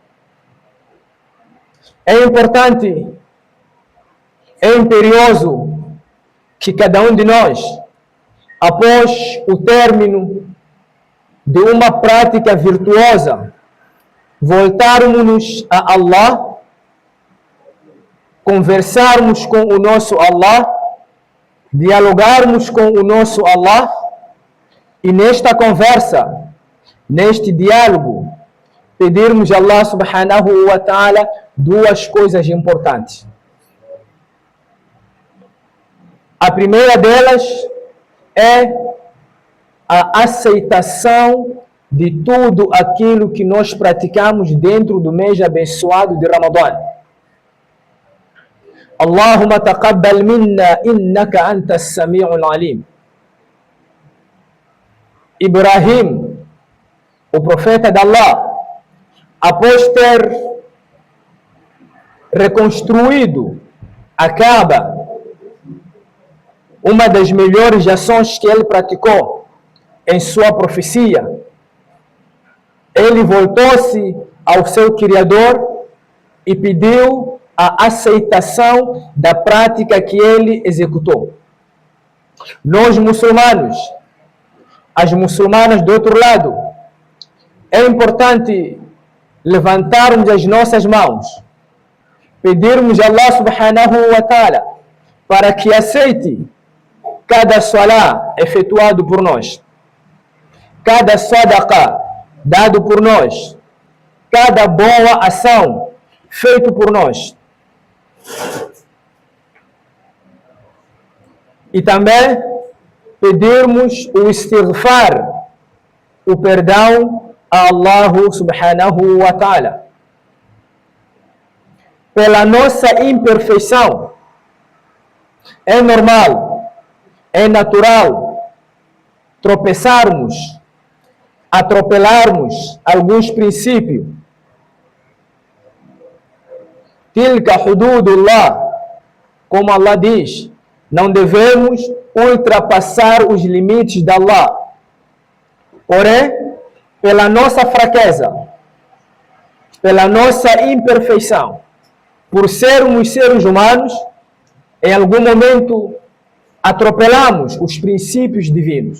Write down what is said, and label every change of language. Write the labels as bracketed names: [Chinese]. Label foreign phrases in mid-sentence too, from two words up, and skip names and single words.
[Portuguese] É importante, é imperioso que cada um de nós, após o término de uma prática virtuosa, voltarmos a Allah, conversarmos com o nosso Allah, dialogarmos com o nosso Allah, e nesta conversa, neste diálogo, pedirmos a Allah [Arabic] سبحانه وتعالى [Portuguese] duas coisas importantes. A primeira delas é a aceitação de tudo aquilo que nós praticamos dentro do mês abençoado de Ramadã. [Arabic] اللهم تقبل منا إنك أنت السميع العليم. [Portuguese] Ibrahim, o profeta de Allah, após ter reconstruído a Kaaba, uma das melhores ações que ele praticou em sua profecia, ele voltou-se ao seu Criador e pediu a aceitação da prática que ele executou. Nós muçulmanos, as muçulmanas do outro lado, é importante levantarmos as nossas mãos, pedirmos a Allah [Arabic] سبحانه وتعالى [Portuguese] para que aceite cada salá efetuado por nós, cada sadaqa dado por nós, cada boa ação feita por nós. E também pedirmos o istighfar, o perdão a Allah [Arabic] سبحانه وتعالى. [Portuguese] Pela nossa imperfeição, é normal, é natural tropeçarmos, atropelarmos alguns princípios. [Arabic] تلك حدود الله, [Portuguese] como Allah diz, Não devemos ultrapassar os limites de Allah. Porém, pela nossa fraqueza, pela nossa imperfeição, por sermos seres humanos, em algum momento atropelamos os princípios divinos.